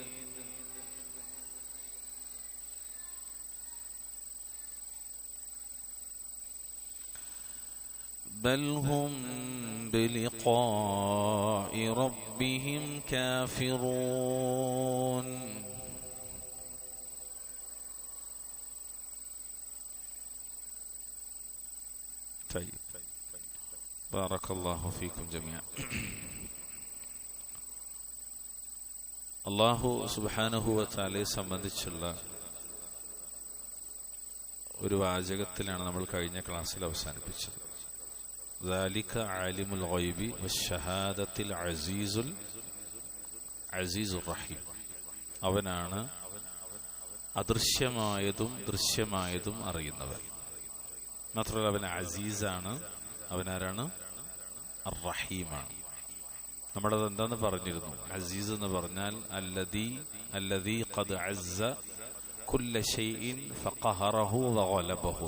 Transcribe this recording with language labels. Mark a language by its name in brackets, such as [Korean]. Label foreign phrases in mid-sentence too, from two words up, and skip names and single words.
[Arabic] بل هم بلقاء ربهم كافرون طيب بارك الله فيكم جميعا. الله سبحانه وتعالى [Malayalam] സംബന്ധിച്ചുള്ള ഒരു വാചകത്തിലാണ് നമ്മൾ കഴിഞ്ഞ ക്ലാസ്സിൽ അവസാനിപ്പിച്ചത്. [Arabic] ذلك عالم الغيب والشهادة العزيز الرحيم. [Malayalam] അവനാണ് അദൃശ്യമായതും ദൃശ്യമായതും അറിയുന്നവൻ. മാത്രമല്ല അവൻ അസീസാണ്, അവനാരാണ്? അർ-റഹീമാണ്. നമ്മളത് എന്താന്ന് പറഞ്ഞിരുന്നു. അസീസ് എന്ന് പറഞ്ഞാൽ [Arabic] الذي قد عز كل شيء فقهره وغلبه.